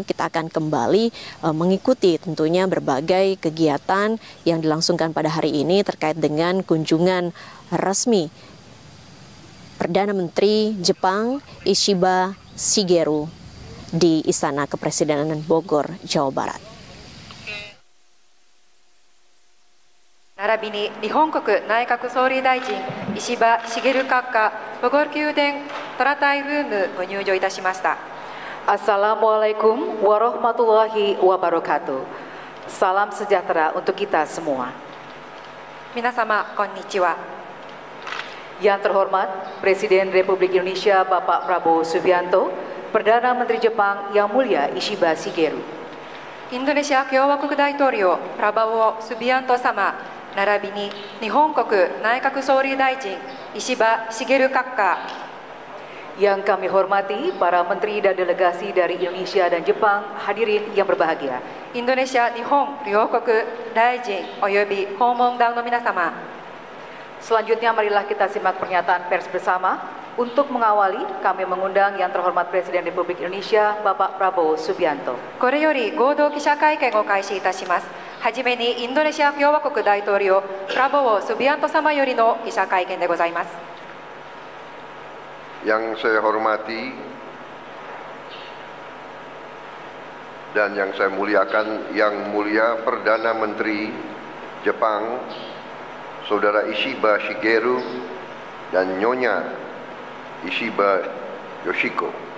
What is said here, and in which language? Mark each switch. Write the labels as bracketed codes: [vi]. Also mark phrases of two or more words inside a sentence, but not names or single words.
[id] Kita akan kembali mengikuti tentunya berbagai kegiatan yang dilangsungkan pada hari ini terkait dengan kunjungan resmi Perdana Menteri Jepang Ishiba Shigeru di Istana Kepresidenan Bogor, Jawa Barat. [ja] 並びに日本国内閣総理大臣石破茂閣下ボゴール宮殿 Teratai Room ご入場いたしました。 [ar] السلام عليكم ورحمة الله وبركاته. [id] Salam sejahtera untuk kita semua. [ja] 皆様こんにちは。 [id] Yang terhormat Presiden Republik Indonesia Bapak Prabowo Subianto, Perdana Menteri Jepang Yang Mulia Ishiba Shigeru, [ja] インドネシア共和国大統領プラバオ・スビアント様並びに日本国内閣総理大臣石破茂閣下、 [id] yang kami hormati para menteri dan delegasi dari Indonesia dan Jepang, hadirin yang berbahagia. [ja] インドネシア日本両国大臣および訪問団の皆様、 [id] Selanjutnya marilah kita simak pernyataan pers bersama. Untuk mengawali, kami mengundang yang terhormat Presiden Republik Indonesia Bapak Prabowo Subianto. [ja] これより合同記者会見を開始いたします。はじめにインドネシア共和国大統領プラボオ・スビアント様よりの記者会見でございます。 [id] Yang saya hormati dan yang saya muliakan, Yang Mulia Perdana Menteri Jepang, Saudara Ishiba Shigeru dan Nyonya Ishiba Yoshiko,